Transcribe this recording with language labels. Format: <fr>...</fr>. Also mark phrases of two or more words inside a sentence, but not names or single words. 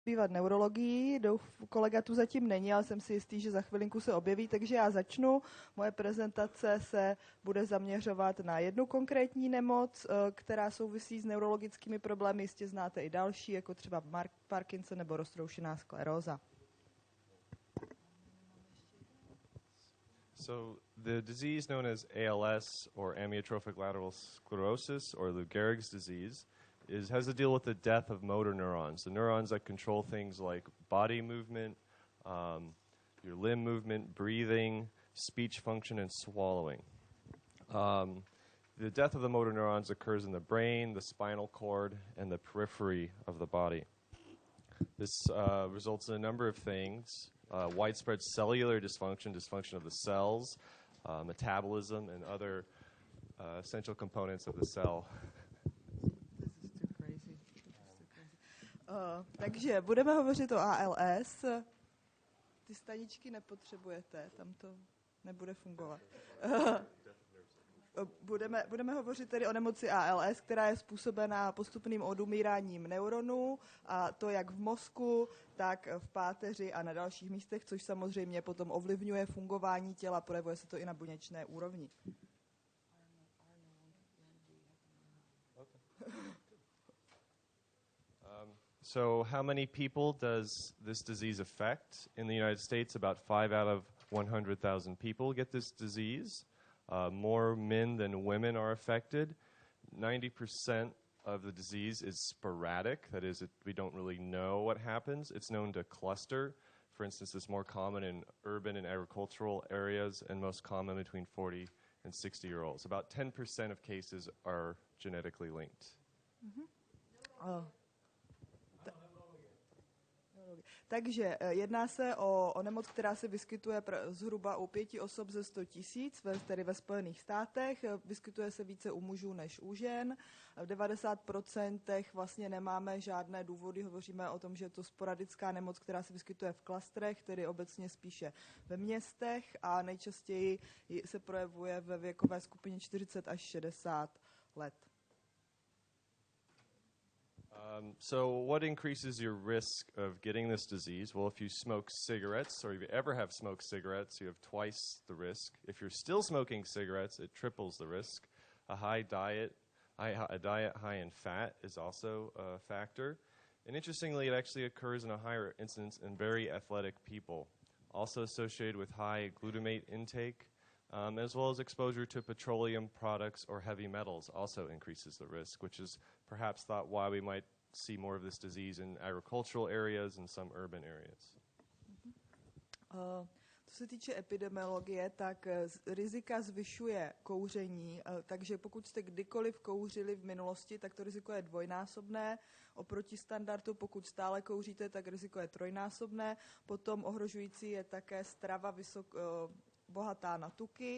<cs>Bývat neurologii, kolega tu zatím není, ale jsem si jistý, že za chvilinku se objeví, takže já začnu. Moje prezentace se bude zaměřovat na jednu konkrétní nemoc, která souvisí s neurologickými problémy. Jistě znáte i další, jako třeba Parkinson nebo roztroušená skleróza.</cs> <en>So the disease known as ALS or amyotrophic lateral sclerosis or Lou Gehrig's disease has to deal with the death of motor neurons, the neurons that control things like body movement, your limb movement, breathing, speech function, and swallowing. The death of the motor neurons occurs in the brain, the spinal cord, and the periphery of the body. This results in a number of things: widespread cellular dysfunction, dysfunction of the cells, metabolism, and other essential components of the cell.</en> <cs>Takže budeme hovořit o ALS. Ty staničky nepotřebujete, tam to nebude fungovat. Budeme hovořit tedy o nemoci ALS, která je způsobená postupným odumíráním neuronů, a to jak v mozku, tak v páteři a na dalších místech, což samozřejmě potom ovlivňuje fungování těla, projevuje se to i na buněčné úrovni.</cs> <en>So how many people does this disease affect? In the United States, about 5 out of 100,000 people get this disease. More men than women are affected. 90% of the disease is sporadic. That is, we don't really know what happens. It's known to cluster. For instance, it's more common in urban and agricultural areas and most common between 40 and 60-year-olds. About 10% of cases are genetically linked. Mm-hmm.</en> <cs>Takže jedná se o nemoc, která se vyskytuje zhruba u 5 osob ze 100 000, tedy ve Spojených státech. Vyskytuje se více u mužů než u žen. V 90% vlastně nemáme žádné důvody. Hovoříme o tom, že je to sporadická nemoc, která se vyskytuje v klastrech, tedy obecně spíše ve městech, a nejčastěji se projevuje ve věkové skupině 40 až 60 let.</cs> <en>So what increases your risk of getting this disease? Well, if you smoke cigarettes, or if you ever have smoked cigarettes, you have twice the risk. If you're still smoking cigarettes, it triples the risk. A diet high in fat is also a factor. And interestingly, it actually occurs in a higher incidence in very athletic people, also associated with high glutamate intake, as well as exposure to petroleum products or heavy metals also increases the risk, which is perhaps thought why we might see more of this disease in agricultural areas and some urban areas.</en> <cs>Co se týče epidemiologie, tak rizika zvyšuje kouření, takže pokud jste kdykoliv kouřili v minulosti, tak to riziko je dvojnásobné. Oproti standardu, pokud stále kouříte, tak riziko je trojnásobné. Potom ohrožující je také strava bohatá na tuky.</cs>